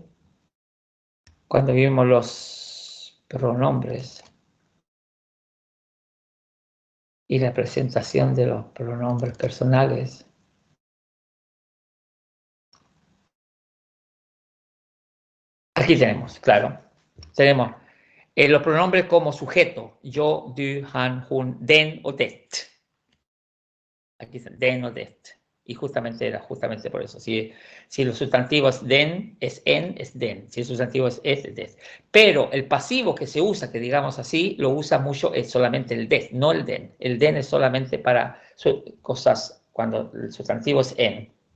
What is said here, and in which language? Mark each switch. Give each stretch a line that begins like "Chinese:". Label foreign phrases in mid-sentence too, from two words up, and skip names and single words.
Spanish: Cuando vimos los pronombres y la presentación de los pronombres personales, aquí tenemos, claro. Tenemos los pronombres como sujeto.
Danish: Yo, du, han, hun, den o det.
Spanish: Aquí está, den o det. Y justamente era justamente por eso. Si los sustantivos den, es en, es den. Si el sustantivo es det. Pero el pasivo que se usa, que digamos así, lo usa mucho, es solamente el det, no el den. El den es solamente para cosas cuando el sustantivo es en.